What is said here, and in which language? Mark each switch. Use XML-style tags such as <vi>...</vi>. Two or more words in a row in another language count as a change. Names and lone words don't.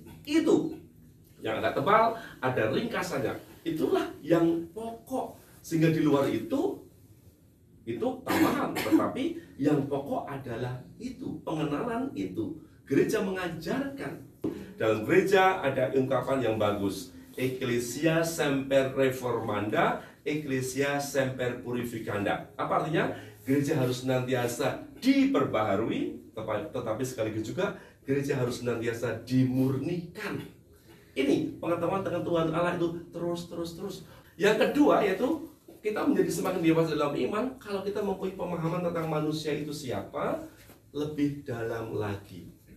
<id>Itu yang agak tebal, ada ringkasannya. Itulah yang pokok. Sehingga di luar itu tambahan, tetapi yang pokok adalah itu, pengenalan itu. Gereja mengajarkan. Dalam gereja ada ungkapan yang bagus,</id> <la>Ecclesia semper reformanda, Ecclesia semper purificanda.</la> <id>Apa artinya? Gereja harus senantiasa diperbaharui, tetapi sekaligus juga gereja harus senantiasa dimurnikan. Ini pengetahuan tentang Tuhan Allah itu terus. Yang kedua yaitu kita menjadi semakin dewasa dalam iman kalau kita mempunyai pemahaman tentang manusia itu siapa lebih dalam lagi.</id>